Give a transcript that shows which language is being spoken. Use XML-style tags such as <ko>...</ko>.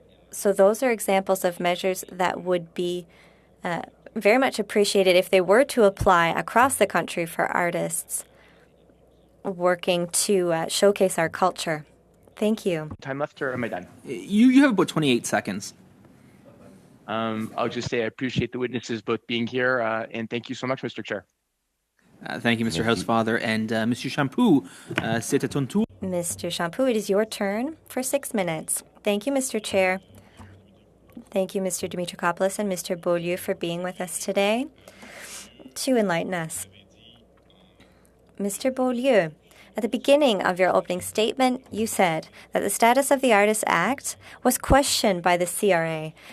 <en>So those are examples of measures that would be very much appreciated if they were to apply across the country for artists working to showcase our culture. Thank you. Time left, or am I done? You have about 28 seconds. I'll just say I appreciate the witnesses both being here, and thank you so much, Mr. Chair. Thank you, Mr. Housefather.</en> <fr>And Monsieur Champoux, c'est à ton tour.</fr> <en>Mr. Champoux, it is your turn for 6 minutes. Thank you, Mr. Chair. Thank you, Mr. Dimitrakopoulos and Mr. Beaulieu, for being with us today to enlighten us. Mr. Beaulieu, at the beginning of your opening statement, you said that the status of the Artists Act was questioned by the CRA.</en>